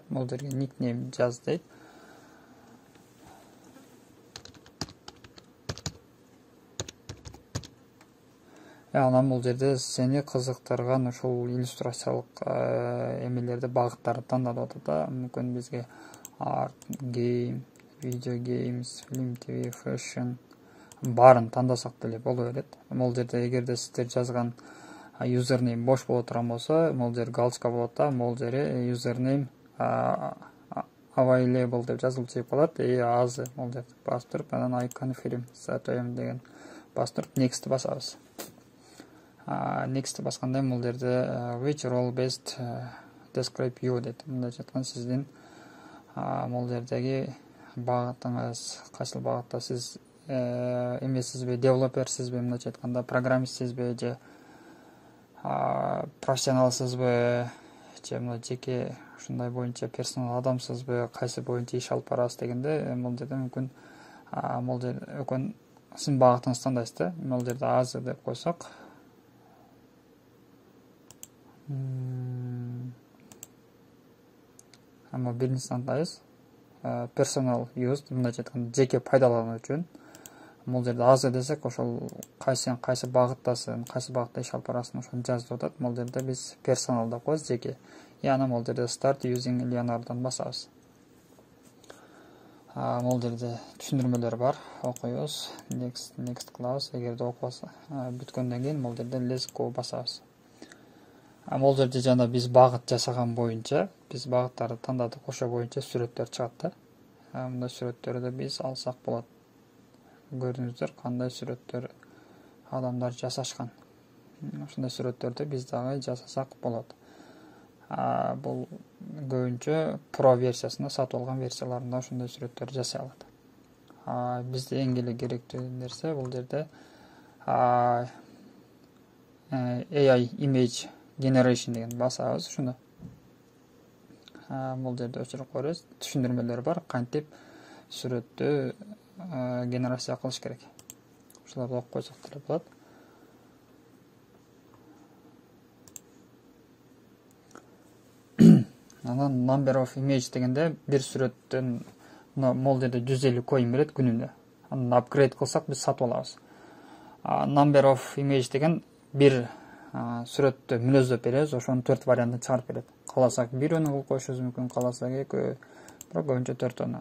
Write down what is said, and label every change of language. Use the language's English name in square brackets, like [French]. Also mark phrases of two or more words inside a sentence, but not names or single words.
[Kyrgyz] Бул жерге никнейм жаз дейт. Анан бул жерде сени кызыктырган ушул иллюстрациялык эмелерди, багыттарды тандап атат да. Мүмкүн бизге [English] art, game, video games, film, TV, fashion [Kyrgyz] баарын тандасак деле боло берет. Бул жерде эгерде сиздер жазган username бош боло турган болсо, бул жер галочка болот да. Бул жери [English] username available [Kyrgyz] деп жазылып чыгып калат. Азы бул жерде басып туруп, анан [English] I confirm [Kyrgyz] деген басып туруп next басабыз. Next басканда бул жерде [English] which role best describe you [Kyrgyz] дейт. Мындай жаткан сиздин бул жердеги багытыңыз, кайсыл багытта сиз эмесизби, девелоперсизби, мындайча айтканда программистсизби же профессионалсызбы, же мына жеке ушундай боюнча персонал адамсызбы, кайсы боюнча иш алып барасыз дегенде бул жерде мүмкүн бул жерде сиздин багытыңызды тандайсыз да. Бул жерде азыр деп койсок, ама биринчи тандайбыз. [English] Personal use, [Kyrgyz] мындайча айтканда жеке пайдалануу үчүн. Бул жерде азыр десек, ошол кайсы багыттасың, кайсы багытта иш алып барасың, ошону жазып атат. Бул жерде биз personal деп коебуз, жеке. Анан бул жерде [English] start using [Kyrgyz] Leonardo'ну басабыз. Бул жерде түшүндүрмөлөр бар, окуйбуз. [English] Next class, [Kyrgyz] эгерде окубаса, бүткөндөн кийин бул жерде [English] let's go [Kyrgyz] басабыз. Бул жерде жана биз багыт жасаган боюнча, биз багыттарды тандадык, ошо боюнча сүрөттөр чыгат да. Мындай сүрөттөрдү биз алсак болот. Көрдүңүздөр кандай сүрөттөр адамдар жасашкан. Ушундай сүрөттөрдү биз дагы жасасак болот. Бул көбүнчө Pro версиясында сатып алган версияларында ушундай сүрөттөр жасай алат. Бизде эң эле керектүү нерсе бул жерде [English] AI image generation [Kyrgyz] деген басабыз ушуну. Бул жерде өчүрүп коебуз. Түшүндүрмөлөр бар, кантип сүрөттү генерация кылыш керек. Ушуларды окуп койсок деле болот. Анан [English] number of image [Kyrgyz] дегенде бир сүрөттөн бул жерде 150 коин берет күнүнө. Анан апгрейд кылсак биз сатып алабыз. [English] Number of image [Kyrgyz] деген бир сүрөттү мүнөздөп беребиз, ошонун 4 вариантын чыгарып берет. Кааласак 1 кылып коюшубуз мүмкүн, кааласак 2, бирок көбүнчө 4.